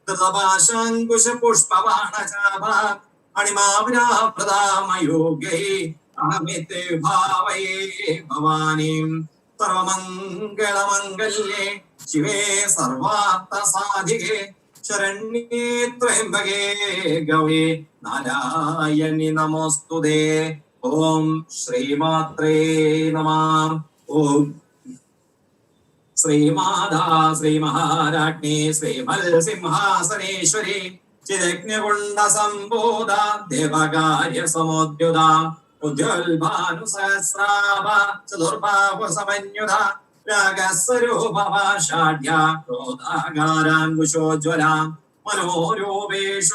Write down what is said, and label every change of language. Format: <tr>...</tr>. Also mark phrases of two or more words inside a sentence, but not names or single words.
<sa>ധൃതപാശാങ്കുശപുഷ്പബാണചാപാ അണിമാവിരാപ്രദാമയോഗ്യൈ അഹമിത്തെ ഭാവയേ ഭവാനീം സർവമംഗളമംഗല്യേ ശിവേ സർവാർത്ഥസാധികേ ശരണ്യേ ത്രയംബകേ ഗൗരി നാരായണി നമോസ്തുതേ ഓം ശ്രീമാത്രേ നമഃ ओम श्रीमाधा श्रीमहाराज्ञी श्रीमत्सिंहासनेश्वरी चिदग्निकुण्ड सम्बोधा देवकार्य समुद्युधा उज्ज्वलभानुसहस्राभा चतुर्बाहु समन्युधा रागस्वरूपभाषाढ्या क्रोधागाराङ्कुशोज्ज्वला मनोरूपेषु</sa>